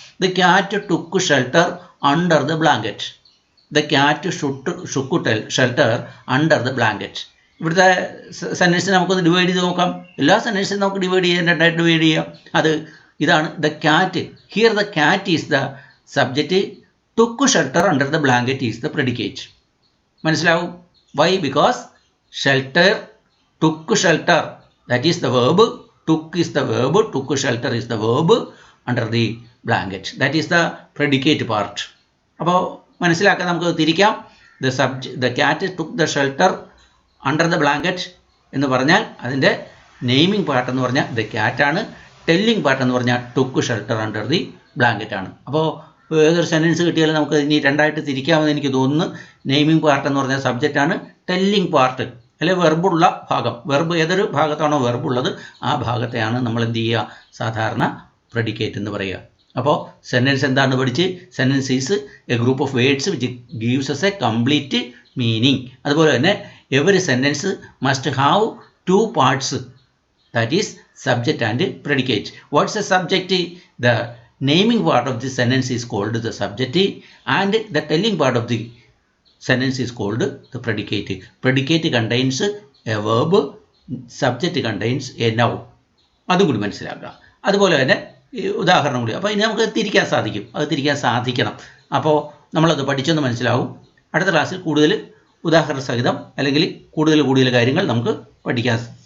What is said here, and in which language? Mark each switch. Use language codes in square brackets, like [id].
[en] The cat took shelter under the blanket. The cat took shelter under the blanket. [ml] ഇവിടുത്തെ സെൻറ്റൻസിനെ നമുക്കൊന്ന് divide ചെയ്ത് നോക്കാം. എല്ലാ സെൻറ്റൻസിനും നമുക്ക് ഡിവൈഡ് ചെയ്യാൻ, രണ്ടായിട്ട് ഡിവൈഡ് ചെയ്യാം. അത് ഇതാണ്. [en] The cat, here the cat is the subject, took shelter under the blanket is the predicate. [ml] മനസ്സിലാവും? Y? [en] Because shelter, took shelter, that is the verb, took is the verb, took shelter is the verb under the blanket, that is the predicate part. [ml] അപ്പോൾ മനസ്സിലാക്കാൻ നമുക്ക് തിരിക്കാം. [en] the cat took the shelter under the blanket [ml] എന്ന് പറഞ്ഞാൽ അതിൻ്റെ naming part എന്ന് പറഞ്ഞാൽ the cat ആണ്. ടെല്ലിംഗ് പാർട്ട് എന്ന് പറഞ്ഞാൽ [en] took shelter under the blanket [ml] ആണ്. അപ്പോൾ ഏതൊരു സെൻറ്റൻസ് കിട്ടിയാലും നമുക്ക് ഇനി രണ്ടായിട്ട് തിരിക്കാമെന്ന് എനിക്ക് തോന്നുന്നു. നെയിമിംഗ് പാർട്ട് എന്ന് പറഞ്ഞാൽ സബ്ജക്റ്റാണ്, ടെല്ലിംഗ് പാർട്ട് അല്ലെങ്കിൽ വെർബുള്ള ഭാഗം, വെർബ് ഏതൊരു ഭാഗത്താണോ വെർബുള്ളത് ആ ഭാഗത്തെയാണ് നമ്മൾ എന്ത് ചെയ്യുക, സാധാരണ പ്രെഡിക്കേറ്റ് എന്ന് പറയുക. അപ്പോൾ സെൻറ്റൻസ് എന്താണ് പഠിച്ച്, [en] Sentence is a group of words which gives us a complete meaning. [ml] അതുപോലെ തന്നെ [en] Every sentence must have 2 parts, that is subject and predicate. What's the subject? The naming part of the sentence is called the subject and the telling part of the sentence is called the predicate. Predicate contains a verb, subject contains a noun. [ml] അതും കൂടി മനസ്സിലാക്കുക. അതുപോലെ തന്നെ ഉദാഹരണം കൂടി. അപ്പോൾ ഇനി നമുക്ക് തിരിക്കാൻ സാധിക്കും, അത് തിരിക്കാൻ സാധിക്കണം. അപ്പോൾ നമ്മളത് പഠിച്ചെന്ന് മനസ്സിലാവും. അടുത്ത ക്ലാസ്സിൽ കൂടുതൽ ഉദാഹരണ സഹിതം അല്ലെങ്കിൽ കൂടുതൽ കാര്യങ്ങൾ നമുക്ക് പഠിക്കാൻ